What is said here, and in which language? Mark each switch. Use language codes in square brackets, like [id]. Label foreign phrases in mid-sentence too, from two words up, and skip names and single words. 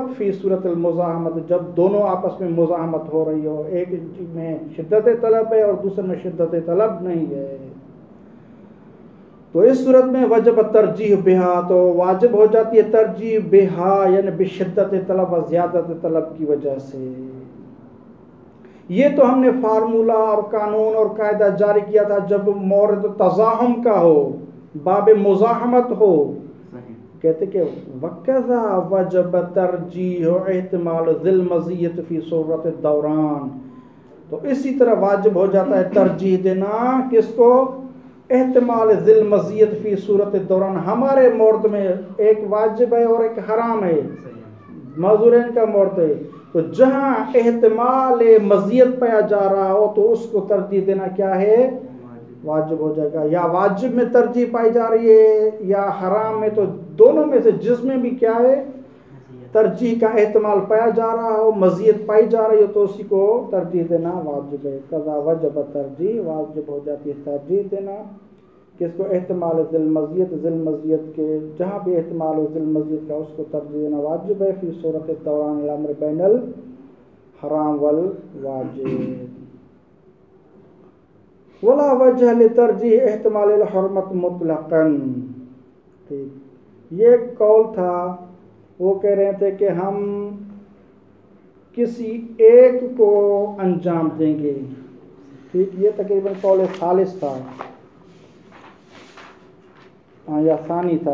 [ar] فی صورت المزاحمت، [ur] جب دونوں آپس میں مزاحمت ہو رہی ہو، ایک میں شدت طلب ہے اور دوسرے میں شدت طلب نہیں ہے، تو اس صورت میں [ar] وجب ترجیح بہا، [ur] تو واجب ہو جاتی ہے ترجیح بہا، یعنی بشدت طلب اور زیادت طلب کی وجہ سے۔ یہ تو ہم نے فارمولہ اور قانون اور قاعدہ جاری کیا تھا جب مورد تزاحم کا ہو، باب مزاحمت ہو، کہتے کہ [ar] وَكَذَا وَجَبَ تَرْجِيحُ احتمال ذِي الْمَزِيَّةِ فِي صورت الدوران، [ur] تو اسی طرح واجب ہو جاتا ہے ترجیح دینا کس کو؟ [ar] احتمال ذی المزیت فی صورت الدوران، [ur] ہمارے مورد میں ایک واجب ہے اور ایک حرام ہے، معذورین کا مورد ہے، تو جہاں احتمال مزیت پایا جا رہا ہو تو اس کو ترجیح دینا کیا ہے؟ واجب ہو جائے گا، یا واجب میں ترجیح پائی جا رہی ہے یا حرام میں، تو دونوں میں سے جس میں بھی کیا ہے ترجیح کا احتمال پایا جا رہا ہو، مزیت پائی جا رہی ہو، تو اسی کو ترجیح دینا واجب ہے۔ [ar] قضا وجب ترجیح، [ur] واجب ہو جاتی ہے ترجیح دینا کس کو [ar] احتمال ذل مزیت [ur] کے جہاں بھی احتمال ہو ذل مزیت کا اس کو ترجیح دینا واجب ہے [ar] فی صورت دوران الامر بین الحرام والواجب ولا وجہ لترجیح احتمال الحرمت مطلقاً. [ur] ٹھیک، یہ قول تھا، وہ کہہ رہے تھے کہ ہم کسی ایک کو انجام دیں گے. ٹھیک، یہ تقریباً قول ثالث تھا یا ثانی تھا.